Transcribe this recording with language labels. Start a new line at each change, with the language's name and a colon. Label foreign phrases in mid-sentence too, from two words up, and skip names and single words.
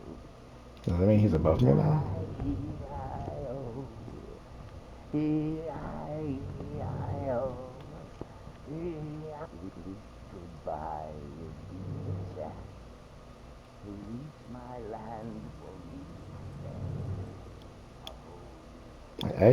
English: Does that mean he's above me now? E-I-O, E-I-E-I-O, E-I-O. Goodbye, Ebenezer. To reach my land will be